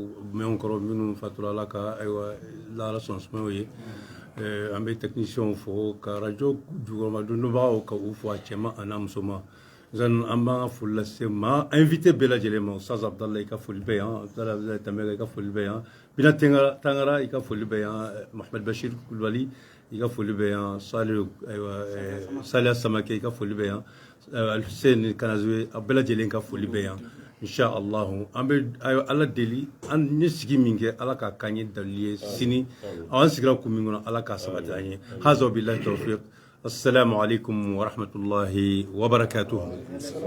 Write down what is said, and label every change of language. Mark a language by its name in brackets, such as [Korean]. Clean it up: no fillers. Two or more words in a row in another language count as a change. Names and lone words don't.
[Bambara] mɛnw kɔrɔ minnu fatura Ala ka ayiwa lahara sɔnsumɛnw ye an bɛ technicien fo ka radio jukɔrɔma dondobagaw ka u fo a cɛma a n'a musoman zan an b'an ka foli lase ma invité bɛɛ lajɛlen ma Ustaz Abdallah i ka foli bɛ yan Abdallah Tamɛga i ka foli bɛ yan Bina Tangara i ka foli bɛ yan Mohamed Bachir Kulibali i ka foli bɛ yan Saliya Samake i ka foli bɛ yan Hussein Kanazoe a bɛɛ lajɛlen ka foli bɛ yan inshallah an bɛ Ala deli an ye sigi min kɛ Ala ka k'an ye dalili ye sini an sigira kun min kɔnɔ Ala ka sabati an ye [Arabic] هذا بالله توفيق السلام عليكم ورحمة الله وبركاته